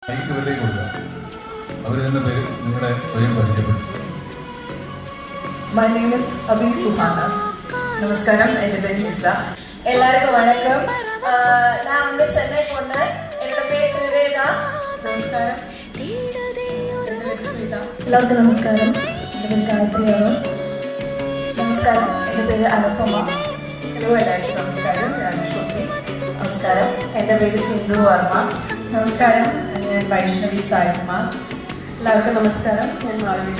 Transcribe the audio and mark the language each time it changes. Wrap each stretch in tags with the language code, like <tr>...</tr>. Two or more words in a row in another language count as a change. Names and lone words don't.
<ml>ഇവരുടെ കൊടുക്കുക. അവർ തന്നെ പേര് നിങ്ങളെ സ്വയം പരിചയപ്പെടുത്തുക.</ml> <en>My name is Abhi Suhana.</en> <ml>Namaskaram, എൻ്റെ പേര് നിസ.</ml> <ta>எல்லாருக்கும் வணக்கம். நான் வந்து சென்னை பொண்ணு. என்னோட பேர் திருவேதா.</ta> <ml>നമസ്കാരം, എൻ്റെ പേര് സ്മിത. എല്ലാവർക്കും നമസ്കാരം. എൻ്റെ പേര് ഗായത്രി ആവാസ്. നമസ്കാരം, എൻ്റെ പേര് അനുപമ. ഹലോ, എല്ലാവർക്കും നമസ്കാരം, ഞാൻ ശ്രുതി. നമസ്കാരം, എൻ്റെ പേര് സിന്ധു വർമ്മ. നമസ്കാരം, ഞാൻ വൈഷ്ണവി സായികുമാർ. എല്ലാവർക്കും നമസ്കാരം, ഞാൻ മാളവിക.</ml>